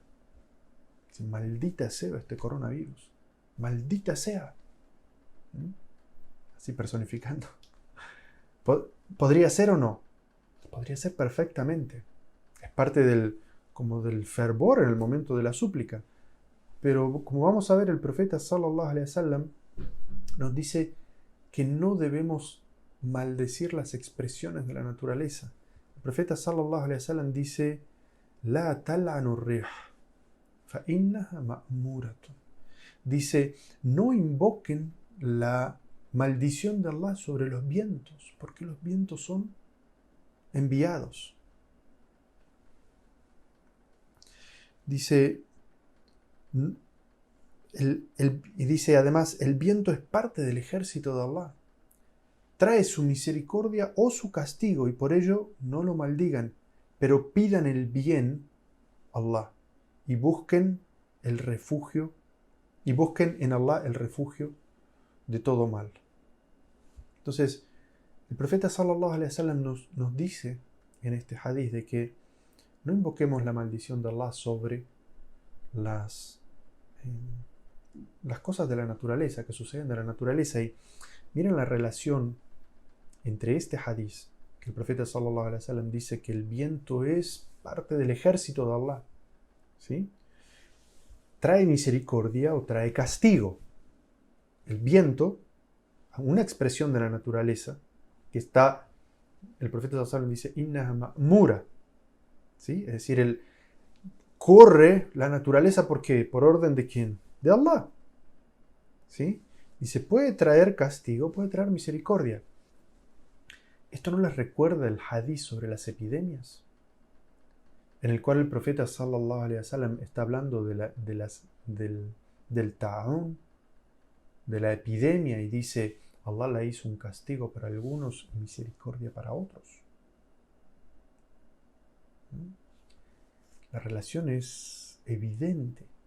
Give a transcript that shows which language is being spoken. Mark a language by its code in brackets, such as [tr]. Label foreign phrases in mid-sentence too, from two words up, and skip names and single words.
[es] Maldita sea este coronavirus, maldita sea. Así personificando. ¿Podría ser o no? Podría ser perfectamente. Es parte del fervor en el momento de la súplica. Pero como vamos a ver, el profeta [ar] صلى الله عليه وسلم [es] nos dice que no debemos maldecir las expresiones de la naturaleza. El profeta [ar] صلى الله عليه وسلم [es] dice: [ar] "لا تلعنوا الريح فإنها مأمورة". [es] Dice, no invoquen la maldición de Allah sobre los vientos, porque los vientos son enviados. Dice, y dice además, el viento es parte del ejército de Allah. Trae su misericordia o su castigo, y por ello no lo maldigan, pero pidan el bien a Allah y busquen el refugio, y busquen en Allah el refugio de todo mal. Entonces, el profeta [ar] صلى الله عليه وسلم [es] nos dice en este hadith de que no invoquemos la maldición de Allah sobre las cosas de la naturaleza, que suceden de la naturaleza. Y miren la relación entre este hadith que el profeta [ar] صلى الله عليه وسلم [es] dice que el viento es parte del ejército de Allah, ¿sí? Trae misericordia o trae castigo. El viento, una expresión de la naturaleza, que está, el profeta [ar] صلى الله عليه وسلم [es] dice, [ar] إنها مأمورة, [es] ¿sí? Es decir, corre la naturaleza, ¿por qué? ¿Por orden de quién? De Allah, ¿sí? Y se puede traer castigo, puede traer misericordia. ¿Esto no les recuerda el hadith sobre las epidemias? En el cual el profeta [ar] صلى الله عليه وسلم [es] está hablando del ta'un, de la epidemia, y dice, Allah la hizo un castigo para algunos y misericordia para otros. La relación es evidente.